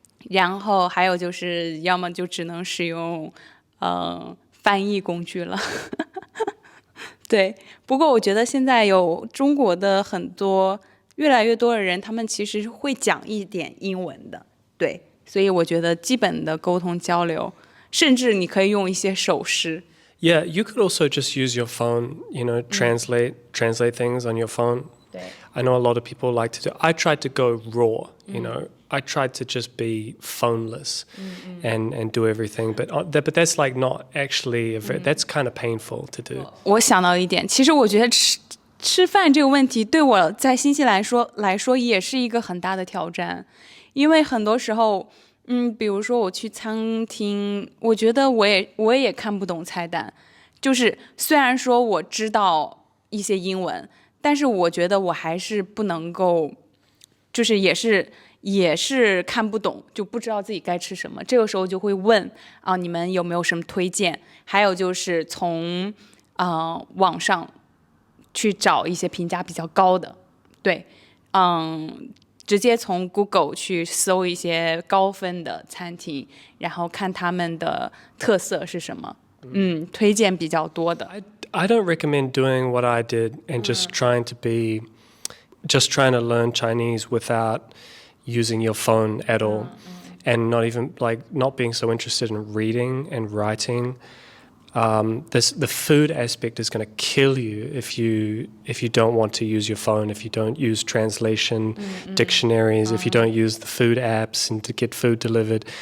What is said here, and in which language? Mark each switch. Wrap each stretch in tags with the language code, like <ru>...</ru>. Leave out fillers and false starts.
<zh>然后还有就是，要么就只能使用翻译工具了。对，不过我觉得现在有中国的越来越多的人，他们其实会讲一点英文的，对，所以我觉得基本的沟通交流，甚至你可以用一些手势。</zh> <en>Yeah, you could also just use your phone, translate things on your phone.</en> <zh>对</zh> <en>I know a lot of people like to do. I tried to go raw, I tried to just be phoneless and do everything, but that's like not actually that's kind of painful to do.</en> <zh>我想到一点，其实我觉得吃饭这个问题对我在新西兰来说也是一个很大的挑战，因为很多时候，比如说我去餐厅，我觉得我也看不懂菜单，就是虽然说我知道一些英文，但是我觉得我还是不能够，就是也是看不懂，就不知道自己该吃什么。这个时候就会问啊，你们有没有什么推荐？还有就是从网上去找一些评价比较高的，对，直接从 Google 去搜一些高分的餐厅，然后看他们的特色是什么，推荐比较多的。</zh> <en>I don't recommend doing what I did and just trying to learn Chinese without using your phone at all, and not even not being so interested in reading and writing. The food aspect is going to kill you if you don't want to use your phone, if you don't use translation dictionaries, if you don't use the food apps and to get food delivered.</en>